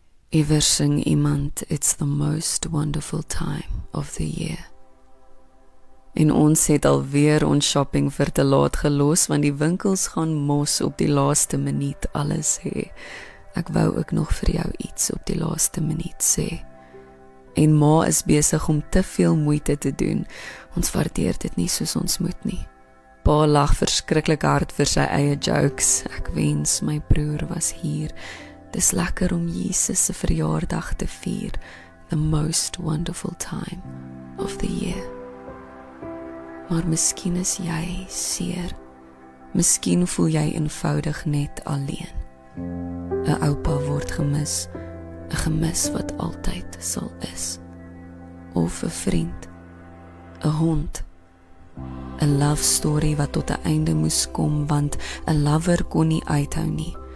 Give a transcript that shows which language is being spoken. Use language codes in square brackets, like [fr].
[af] Iewers sing iemand, [en] it's the most wonderful time of the year. [af] En ons het alweer ons shopping vir te laat gelos, want die winkels gaan mos op die laaste minuut alles hê. Ek wou ook nog vir jou iets op die laaste minuut sê. En ma is besig om te veel moeite te doen. Ons waardeer dit nie soos ons moet nie. Pa lag verskriklik hard vir sy eie jokes. Ek wens my broer was hier. Dis lekker om Jesus se verjaardag te vier. [en] The most wonderful time of the year. [af] Maar miskien is jy seer Miskien voel jy eenvoudig net alleen. 'n Oupa word gemis, 'n gemis wat altyd sal is. Of 'n vriend, 'n hond, 'n love story wat tot 'n einde moes kom, want 'n lover kon nie uithou nie.